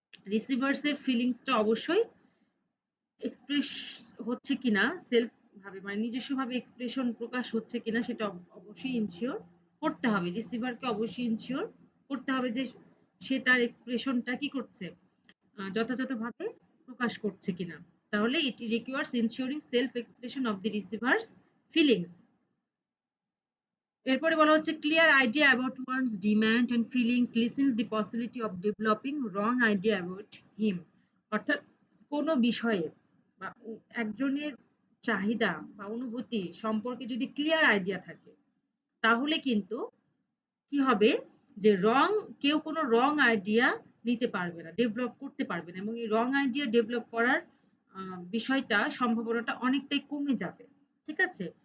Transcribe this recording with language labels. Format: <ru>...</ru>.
<bn>Receivers এর ফিলিংসটা অবশ্যই এক্সপ্রেস হচ্ছে কিনা সেলফ ভাবে মানে নিজস্বভাবে এক্সপ্রেশন প্রকাশ হচ্ছে কিনা সেটা অবশ্যই ইনশিওর করতে হবে। রিসিভারকে অবশ্যই ইনশিওর করতে হবে যে সে তার এক্সপ্রেশনটা কি করছে? যথাযথভাবে প্রকাশ করছে কিনা।</bn> <en>তাহলে it requires ensuring self expression of the receiver's feelings.</en> <bn>এরপরে বলা হচ্ছে</bn> <en>Clear idea about one's demand and feelings lessens the possibility of developing wrong idea about him.</en> <bn>অর্থাৎ কোনো বিষয়ে বা একজনের চাহিদা বা অনুভূতি সম্পর্কে যদি ক্লিয়ার আইডিয়া থাকে তাহলে কিন্তু কি হবে যে কেউ কোনো রং আইডিয়া নিতে পারবে না, ডেভেলপ করতে পারবে না এবং এই রং আইডিয়া ডেভেলপ করার বিষয়টা সম্ভাবনাটা অনেকটাই কমে যাবে। ঠিক আছে?</bn>